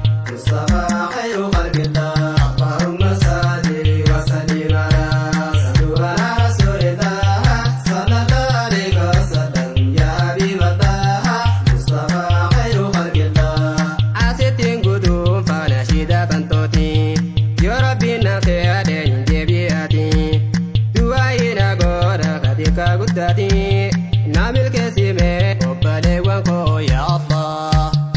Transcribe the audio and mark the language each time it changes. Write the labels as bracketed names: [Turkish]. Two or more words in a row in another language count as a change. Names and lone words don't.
[Arabic] مصطفى خير خلق الله. اللهم صل وسلم على، صلوا على رسول الله. صلى الله عليه وسلم، يا حبيب الله. مصطفى خير خلق الله. [Oromo] Asittiin guutuun faana shida kan tooti. Yoo Rabbiin na fe'adhe hin deebi'ati. Du'aa ina godha katika guddaati. Na milkeessi mee obboleewwan koo yaa Allah.